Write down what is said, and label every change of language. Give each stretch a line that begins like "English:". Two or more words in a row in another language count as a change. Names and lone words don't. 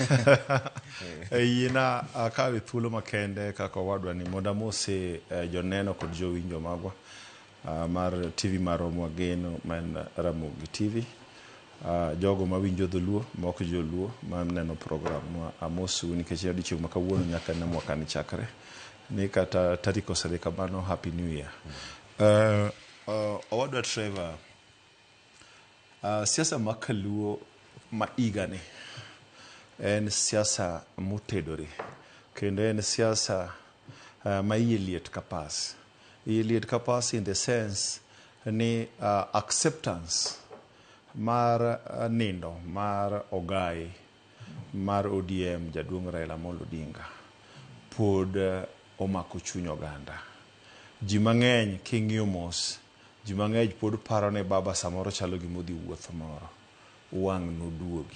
Luo (Kenya and Tanzania): Yina akawi thuolo makende kaka wadwa ni moda mose joneno kod jowinjo magwa mar TV mar Omwageno man Ramogi TV. Jogo mawinjo dholuo mok joluo maneno program amosu nikech odiochieng' ma kawuono nyaka ne mwaka ni chakre ni kata tarik osere kamano
English: happy new year.
Luo (Kenya and Tanzania): Owadwa Trevor siasa ma kaluo ma igane en siasa motedore kendo en siasa ma iye liet kapas. Iye liet kapas
English: in the sense
Luo (Kenya and Tanzania): ni acceptance mar nindo mar ogai mar ODM jaduong' Raila Amolo Odinga pod omako chuny oganda. Ji mang'eny king'iyo mos, ji mang'eny pod paro ne baba samoro chalo gi modhi wuoth moro wang' noduogi.